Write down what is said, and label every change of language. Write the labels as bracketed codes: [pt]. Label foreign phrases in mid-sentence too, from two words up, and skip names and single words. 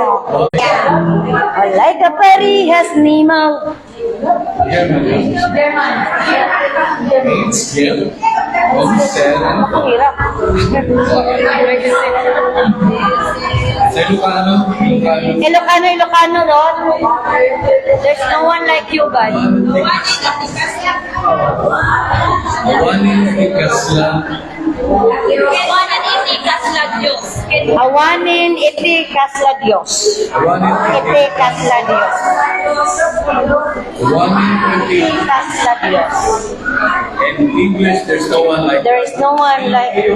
[ceb] Wala ka parehas nimo. [tl] Hirap. [en] Ilocano, Lord. There's no one like you, God. [ilo] Awanin iti kasla Dios. Iti kasla Dios. Kasla Dios. [en] In English, there's no one like There is no one like you.